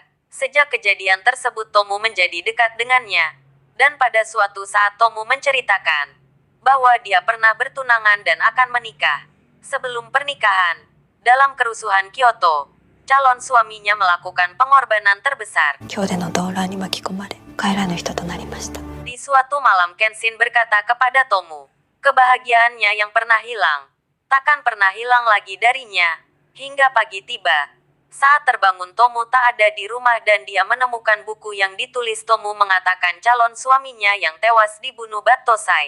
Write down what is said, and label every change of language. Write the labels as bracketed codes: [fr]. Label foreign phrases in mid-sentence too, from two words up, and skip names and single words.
[id] Sejak kejadian tersebut Tomu menjadi dekat dengannya. Dan pada suatu saat Tomu menceritakan bahwa dia pernah bertunangan dan akan menikah. Sebelum pernikahan, dalam kerusuhan Kyoto, calon suaminya melakukan pengorbanan terbesar. [ja] 今日での動乱に巻き込まれ帰らぬ人となりました。 [id] Di suatu malam Kenshin berkata kepada Tomu, kebahagiaannya yang pernah hilang, takkan pernah hilang lagi darinya. Hingga pagi tiba. Saat terbangun Tomu tak ada di rumah dan dia menemukan buku yang ditulis Tomu mengatakan calon suaminya yang tewas dibunuh Battosai.